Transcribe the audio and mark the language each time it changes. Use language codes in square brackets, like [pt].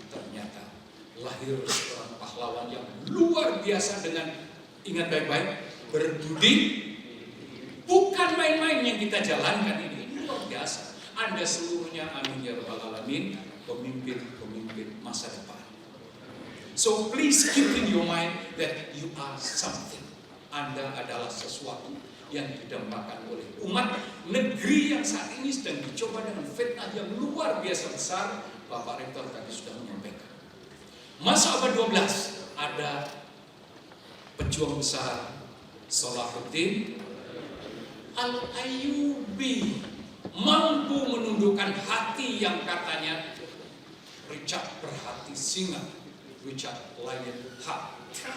[id] Ternyata lahir seorang pahlawan yang luar biasa dengan, ingat baik-baik, berbudi. Bukan main-main yang kita jalankan ini luar biasa. Anda seluruhnya, [ar] amin ya rabbal alamin, [id] pemimpin masa depan. [en] So please keep in your mind that you are something. [id] Anda adalah sesuatu yang didambakan oleh umat negeri yang saat ini sedang dicoba dengan fitnah yang luar biasa besar. Bapak Rektor tadi sudah menyampaikan. Masa abad 12 ada pejuang besar Salahuddin Al-Ayyubi, mampu menundukkan hati yang katanya Richard berhati singa, Richard Lionheart.